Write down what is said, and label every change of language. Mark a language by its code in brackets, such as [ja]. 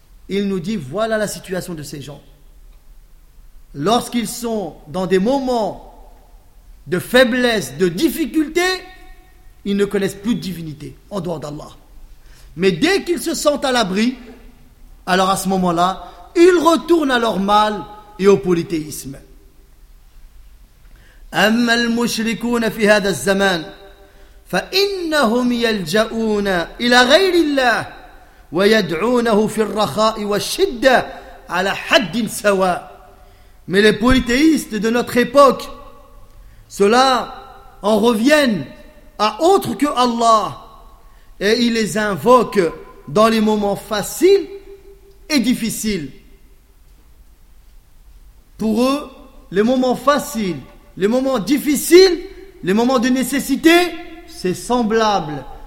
[fr] Il nous dit, voilà la situation de ces gens. Lorsqu'ils sont dans des moments de faiblesse, de difficulté, ils ne connaissent plus de divinité en dehors d'Allah. Mais dès qu'ils se sentent à l'abri, alors à ce moment-là, ils retournent à leur mal et au polythéisme. [ar] أما المشركون في هذا الزمان فإنهم يلجؤون إلى غير الله ويدعونه في الرخاء والشدة على حد سواء. [fr] Mais les polythéistes de notre époque, ceux-là en reviennent à autre que Allah et ils les invoquent dans les moments faciles et difficiles. Pour eux, les moments faciles, les moments difficiles, les moments de nécessité, c'est semblable.